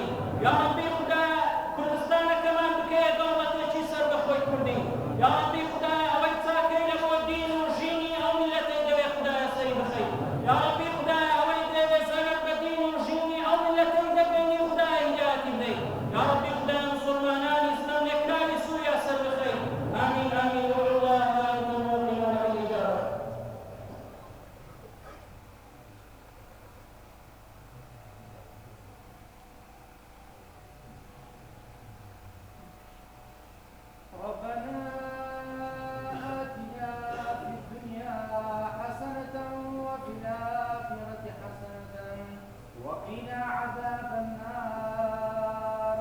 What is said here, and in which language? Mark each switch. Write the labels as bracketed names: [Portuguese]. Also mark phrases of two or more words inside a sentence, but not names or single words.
[Arabic] یا ربی [Central Kurdish] خودایە کوردستانەکەمان بکەیت دەوڵەتێکی سەربەخۆی کوردی. [Arabic] یا ربی [Central Kurdish] خودایە ئەوەی چاکەی لە بۆ دین و ژینی ئەو میلەتەی دەوێت خودایە سەری بخەیت. [Arabic] یا ربی [Central Kurdish] خودایە ئەوەی دەوێت زەرەر بە دین و ژینی ئەو میلەتەی دەبێنی خودایە هیدایەتی بدەیت. [Arabic] یا ربی [Central Kurdish] خودایە مسلمانانی ئیسلام لێکرانی سووریا سەر بخەیت. [Arabic] آمین آمین والله وأنتم موقنون بالإجابة. ربنا آتنا في الدنيا حسنة وفي الآخرة حسنة وقنا عذاب النار.